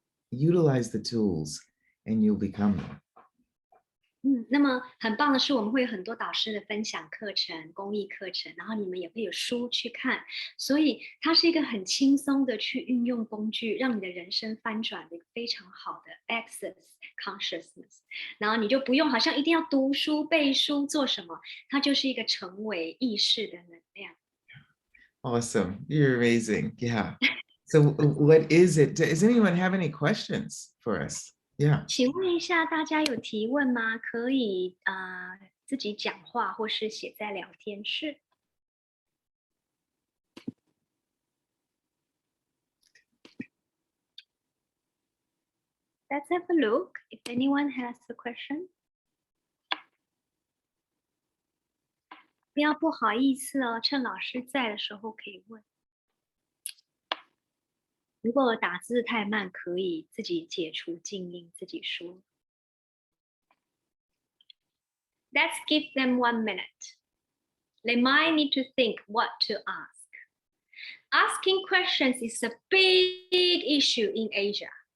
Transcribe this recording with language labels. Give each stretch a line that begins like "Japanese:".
English: Utilize the tools and you'll become them.
Chinese: 那么很棒的是，我们会有很多导师的分享课程、公益课程，然后你们也会有书去看，所以它是一个很轻松的去运用工具，让你的人生翻转的一个非常好的 access consciousness。然后你就不用好像一定要读书、背书做什么，它就是一个成为意识的能量。
English: Awesome. You're amazing. Yeah. So what is it? Does anyone have any questions for us? Yeah.
Chinese: 请问一下，大家有提问吗？可以自己讲话，或是写在聊天室。
English: Let's have a look if anyone has a question.
Chinese: 不要不好意思哦，趁老师在的时候可以问。如果打字太慢，可以自己解除静音，自己说。
English: Let's give them 1 minute. They might need to think what to ask. Asking questions is a big issue in Asia.